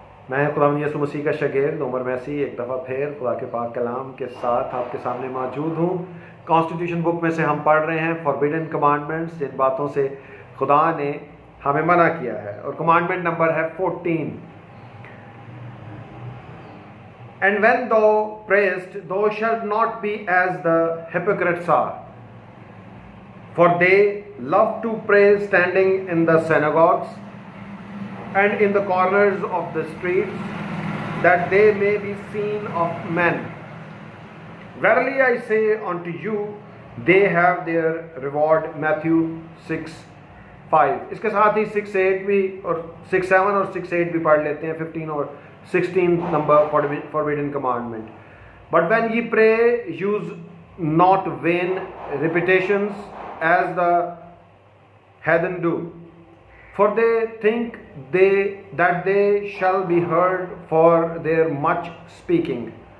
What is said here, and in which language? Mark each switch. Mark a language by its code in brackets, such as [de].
[hi] मैं खुदावंद यीशु मसीह का शागिर्द उमर मैसी एक दफ़ा फिर खुदा के पाक कलाम के साथ आपके सामने मौजूद हूँ। कॉन्स्टिट्यूशन बुक में से हम पढ़ रहे हैं फॉरबिडन कमांडमेंट्स, जिन बातों से खुदा ने हमें मना किया है, और कमांडमेंट नंबर है 14। [en] And when thou prayest, thou shalt not be as the hypocrites are, for they love to pray standing in the synagogues and in the corners of the streets, that they may be seen of men. Verily I say unto you, they have their reward. Matthew 6:5। [hi] इसके साथ ही 6:8 भी और 6:7 और 6:8 भी पढ़ लेते हैं, 15 और 16 number forbidden commandment. [en] But when ye pray, use not vain repetitions as the heathen do, for they think that they shall be heard for their much speaking.